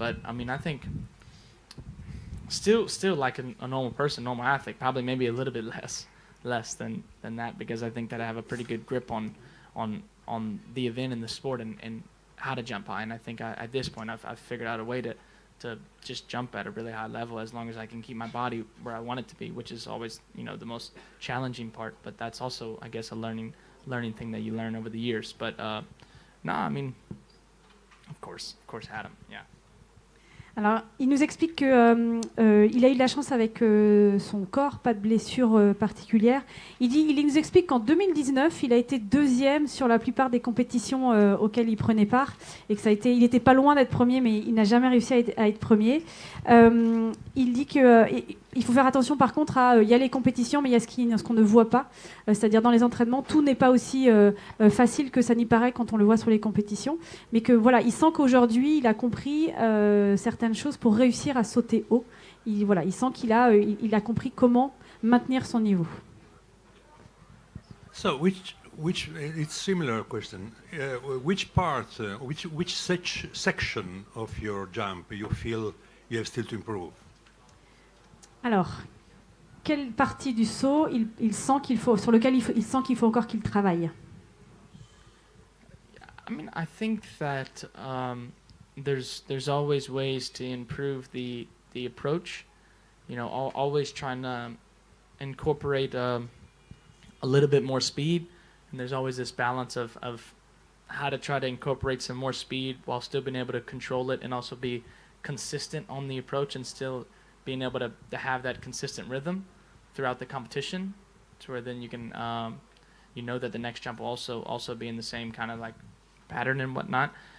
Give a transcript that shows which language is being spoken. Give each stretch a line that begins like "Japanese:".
English: But I mean, I think still like a normal person, normal athlete, probably maybe a little bit less than that, because I think that I have a pretty good grip on the event and the sport and how to jump high. And I think at this point I've figured out a way to just jump at a really high level, as long as I can keep my body where I want it to be, which is always, you know, the most challenging part. But that's also, I guess, a learning thing that you learn over the years. But no, I mean, of course Adam, yeah.
French: Alors, il nous explique qu'il a eu de la chance avec son corps, pas de blessure particulière. Il nous explique qu'en 2019, il a été deuxième sur la plupart des compétitions auxquelles il prenait part, et que il n'était pas loin d'être premier, mais il n'a jamais réussi à être premier. Il dit qu'il faut faire attention, par contre, il y a les compétitions, mais il y a ce qu'on ne voit pas. C'est-à-dire, dans les entraînements, tout n'est pas aussi facile que ça n'y paraît quand on le voit sur les compétitions. Mais que voilà, il sent qu'aujourd'hui, il a compris certaines choses pour réussir à sauter haut. Il sent qu'il a compris comment maintenir son niveau.
English: So, which it's similar question. Which part, which section of your jump you feel you have still to improve?
French: Alors, quelle partie du saut sur lequel il sent qu'il faut encore qu'il travaille?
English: I mean, I think that there's always ways to improve the approach. You know, always trying to incorporate a little bit more speed, and there's always this balance of how to try to incorporate some more speed while still being able to control it, and also be consistent on the approach, and still being able to have that consistent rhythm throughout the competition, to where then you can you know that the next jump will also be in the same kind of like pattern and whatnot.